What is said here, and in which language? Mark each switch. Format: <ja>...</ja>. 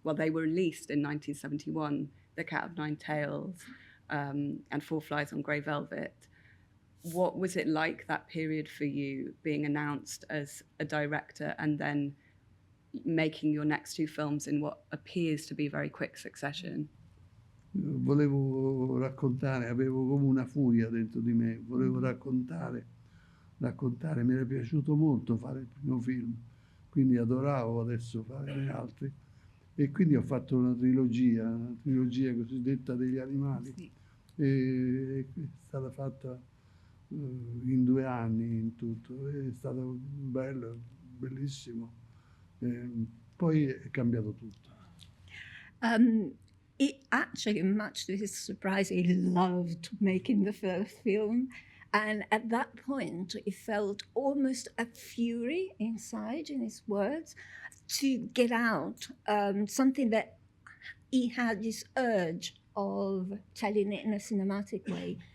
<en>Well, they were released in 1971, The Cat of Nine Tails and Four Flies on Grey Velvet. What was it like, that period for you, being announced as a director and then making your next two films in what appears to be very quick succession?</en> <it>Volevo raccontare, avevo come una furia dentro di me, volevo raccontare, mi era piaciuto molto fare il primo film, quindi adoravo adesso fare altri. E quindi ho fatto una trilogia cosiddetta degli animali, sì. E è stata fatta in 2 anni in tutto, è stato bello, bellissimo. Poi è cambiato tutto.</it> <en>It actually, much to his surprise, he loved making the first film. And at that point, he felt almost a fury inside, in his words, to get out something that he had this urge of telling it in a cinematic way.</en>